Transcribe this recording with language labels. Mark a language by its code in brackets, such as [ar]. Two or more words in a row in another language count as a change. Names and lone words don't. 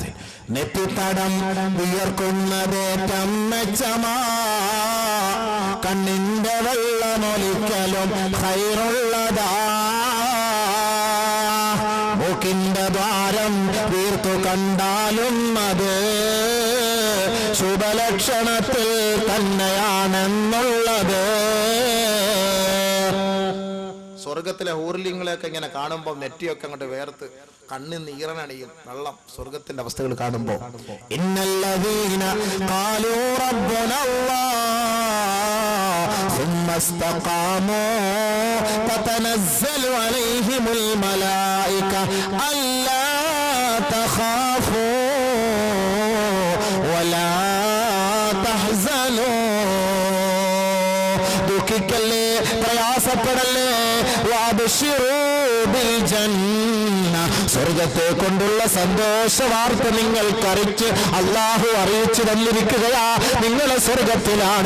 [ml] നെറ്റിത്തടം വിയർക്കുന്നതേറ്റം മെച്ചമാ, കണ്ണിന്റെ വെള്ളമൊലിക്കലും ഖൈറുള്ളതാ, മൂക്കിന്റെ ദ്വാരം വീർത്തു കണ്ടാലും അത് ശുഭലക്ഷണത്തിൽ തന്നെയാണെന്നുള്ളത്. സ്വർഗത്തിലെ ഹൂർലിങ്ങളെയൊക്കെ ഇങ്ങനെ കാണുമ്പോൾ നെറ്റിയൊക്കെ അങ്ങോട്ട് വേർത്ത് കണ്ണിൽ നീറനണിയും വെള്ളം സ്വർഗത്തിന്റെ അവസ്ഥകൾ കാണുമ്പോ. [ar] إن الذين قالوا ربنا الله ثم استقاموا تتنزل عليهم الملائكة ألا تخافوا ولا تحزنوا. [ml] ദുഃഖിക്കല്ലേ, പ്രയാസപ്പെടല്ലേ. [ar] وأبشروا بالجنة, [ml] സ്വർഗത്തെ കൊണ്ടുള്ള സന്തോഷ വാർത്ത നിങ്ങൾക്കറിയിച്ച് അള്ളാഹു അറിയിച്ചു തന്നിരിക്കുകയാ. നിങ്ങൾ സ്വർഗത്തിലാണ്.